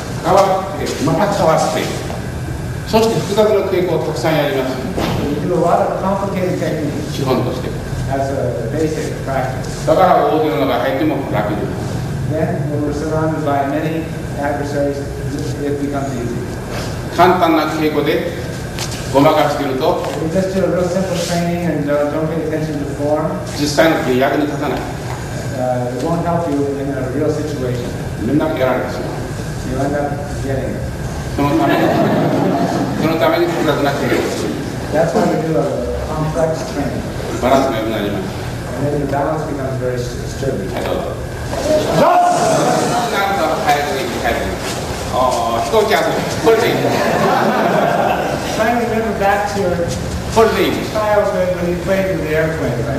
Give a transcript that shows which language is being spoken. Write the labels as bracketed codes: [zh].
[ja] かわってまたかわして、そして複雑な稽古をたくさんやります。 [en] So we do a lot of complicated techniques [ja] 基本として。 [en] as a basic practice. [ja] だから大勢の中に入っても楽になる。 [en] Then, when we're surrounded by many adversaries, it becomes easy. [ja] 簡単な稽古でごまかしていると [en] If you just do a real simple training and don't pay attention to form, [ja] 実際の役に立たない。 [en] it won't help you in a real situation. [ja] みんなやられてしまう。 [en] You end up getting it. [ja] そのために複雑な稽古をする。 [en] That's why we do a complex training. [ja] バランスが良くなります。 [en] And then your balance becomes very sturdy. [ja] はい、どうぞ。なんと早く行きたいと思います。飛行機遊び。これでいい。 [en] Try to remember back to your [ja] これでいい。 [en] childhood when you played with the airplane.